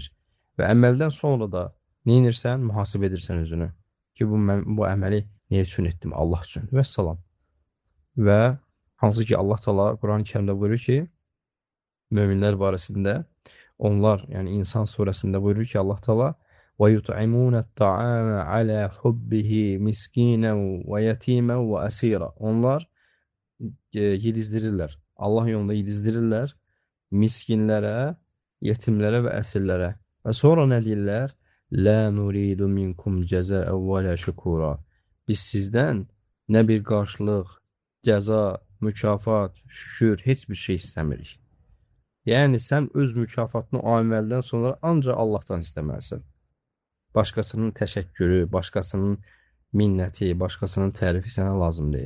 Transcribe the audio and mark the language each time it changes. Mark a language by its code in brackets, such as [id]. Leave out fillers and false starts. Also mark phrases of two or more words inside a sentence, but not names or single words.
[az] Və əməldən sonra da neyinirsən? Mühasibə edirsən özünü. Ki, bu əməli nə üçün etdim? Allah üçün. Və salam. Və hansı ki, Allah Taala Quran-ı Kərimdə buyurur ki, möminlər barəsində, onlar, yəni İnsan surəsində buyurur ki, Allah Taala [ar] وَيُطْعِمُونَ الطَّعَامَ عَلَى حُبِّهِ مِسْكِينًا وَيَتِيمًا وَأَسِيرًا [az] Onlar yedizdirirlər. Allah yolunda yedizdirirlər miskinlərə, yetimlərə və əsirlərə. Və sonra nə deyirlər? [ar] لَا نُرِيدُ مِنْكُمْ جَزَاءً وَلَا شُكُورًا [az] Biz sizdən nə bir qarşılıq, cəza, mükafat, şükür, heç bir şey istəmirik. Yəni, sən öz mükafatını o əməldən sonra ancaq Allahdan istəməlisən. Başqasının təşəkkürü, başqasının minnəti, başqasının tərifi sənə lazım deyil.